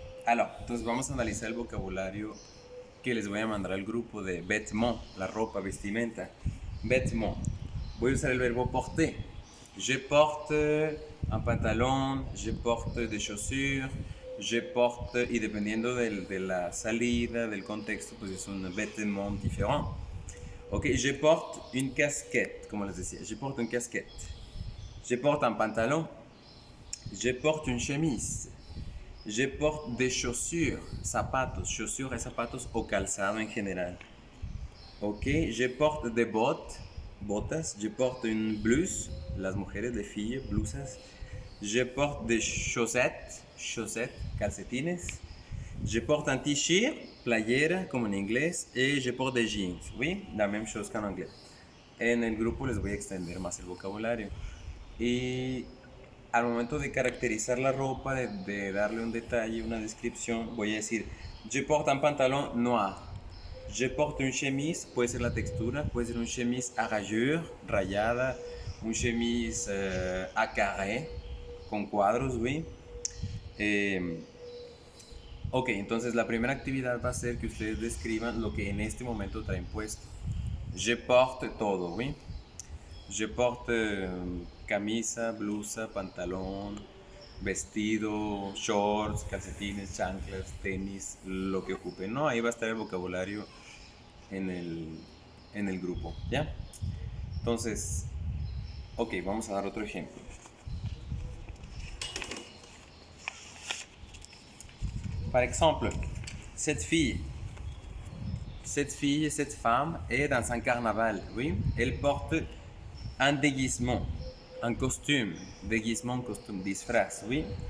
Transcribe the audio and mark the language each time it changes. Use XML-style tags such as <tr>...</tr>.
<es>Entonces vamos a analizar el vocabulario que les voy a mandar al grupo de vêtements, la ropa, vestimenta. Vêtements. Voy a usar el verbo porter.</es> <fr>Je porte un pantalón, je porte des chaussures, je porte,</fr> <es>y dependiendo de la salida, del contexto, pues es un</es> <fr>vêtement différent. Ok, je porte une casquette,</fr> <es>como les decía,</es> <fr>je porte une casquette. Je porte un pantalón, je porte une chemise. Je porte des chaussures, zapatos, chaussures et</fr> <es>zapatos o calzado en general.</es> <fr>Ok, je porte des botas. Je porte une blouse,</fr> <es>las mujeres,</es> <fr>les filles, blusas. Je porte des chaussettes, calcetines. Je porte un t-shirt,</fr> <es>playera, como en inglés.</es> <fr>Et je porte des jeans, oui, la même chose qu'en anglais.</fr> <es>En el grupo les voy a extender más el vocabulario. Y al momento de caracterizar la ropa, de darle un detalle, una descripción, voy a decir,</es> <fr>je porte un pantalón noir. Je porte une chemise,</fr> <es>puede ser la textura, puede ser</es> <fr>une chemise à rayures, rayada, une chemise à carré,</fr> <es>con cuadros,</es> <fr>oui.</fr> <es>Ok, entonces la primera actividad va a ser que ustedes describan lo que en este momento traen puesto.</es> <fr>Je porte</fr> <es>todo, oui. Je porte camisa, blusa, pantalón, vestido, shorts, calcetines, chanclas, tenis, lo que ocupen, ¿no? Ahí va a estar el vocabulario en el grupo, ¿ya? Entonces, ok, vamos a dar otro ejemplo.</es> <fr>Par exemple, cette femme est dans un carnaval, oui. Elle porte un déguisement, un costume, déguisement, costume, disfraz, oui.</fr>